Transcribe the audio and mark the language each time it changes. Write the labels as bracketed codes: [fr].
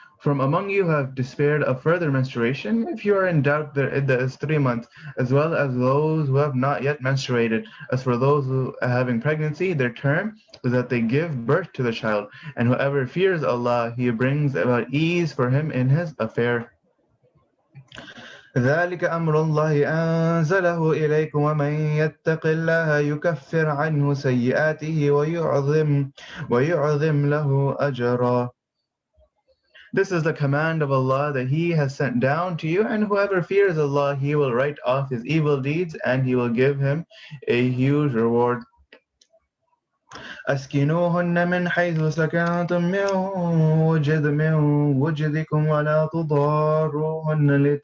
[en] From among you who have despaired of further menstruation, if you are in doubt, their iddah is 3 months, as well as those who have not yet menstruated. As for those who are having pregnancy, their term is that they give birth to the child, and whoever fears Allah, He brings about ease for him in his affair. [ar] ذلك أمر الله أنزله إليكم ومن يتق الله يكفر عنه سيئاته ويعظم له أجرا. [en] This is the command of Allah that He has sent down to you, and whoever fears Allah, He will write off his evil deeds and He will give him a huge reward. [ar] أسكنوهن من حيث سكنتم من وجدكم ولا تضاروهن